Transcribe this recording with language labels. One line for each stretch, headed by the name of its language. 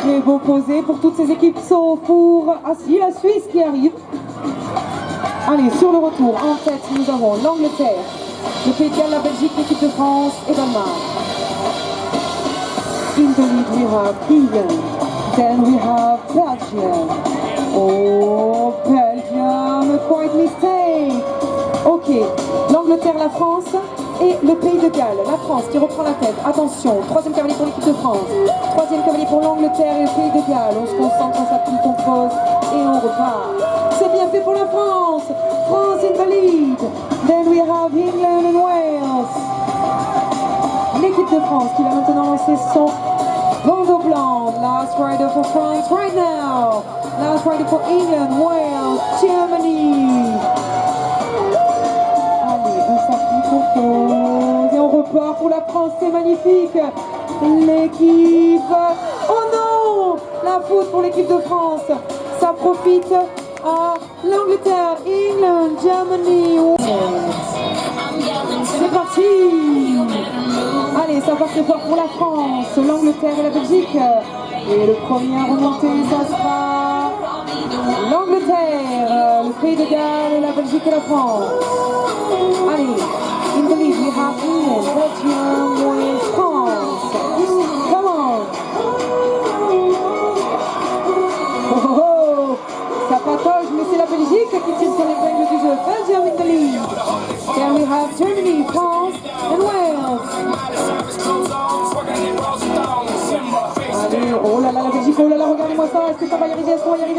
French: Très beau posé pour toutes ces équipes, sauf pour la Suisse qui arrive. Allez, sur le retour, en tête, nous avons l'Angleterre, le Pays de Galles, la Belgique, l'équipe de France et Danemark.
English: In the lead, we have England. Then we have Belgium. Oh, Belgium, quite mistake.
French: Ok, l'Angleterre, la France et le Pays de Galles. La France qui reprend la tête. Attention, troisième cavalier pour l'équipe de France. Troisième cavalier pour l'Angleterre et le Pays de Galles. On se concentre, on s'appuie, on pose et on repart. C'est bien fait pour la France.
English: France in the lead. Then we have England and Wales.
French: L'équipe de France qui va maintenant lancer son bandeau blanc.
English: Last rider for France right now. Last rider for England, Wales, Germany.
French: Allez, on s'appuie pour pause. Et on repart pour la France, c'est magnifique. L'équipe. Oh non! La faute pour l'équipe de France. Ça profite à l'Angleterre, England, Germany. C'est parti! Allez, ça part très fort pour la France, l'Angleterre et la Belgique. Et le premier à remonter, ça sera l'Angleterre, le Pays de Galles, la Belgique et la France.
English: Allez, in the lead, we have England, Belgium, Wales, France. Come on!
French: Oh, oh, ça patauge, mais c'est la Belgique qui tire sur l'épingle du jeu.
English: Belgium in the lead. Then we have Germany, France and Wales.
French: Allez, oh là là, la Belgique, oh là là, regardez-moi ça. Est-ce que ça va y arriver? Est-ce qu'on va y arriver?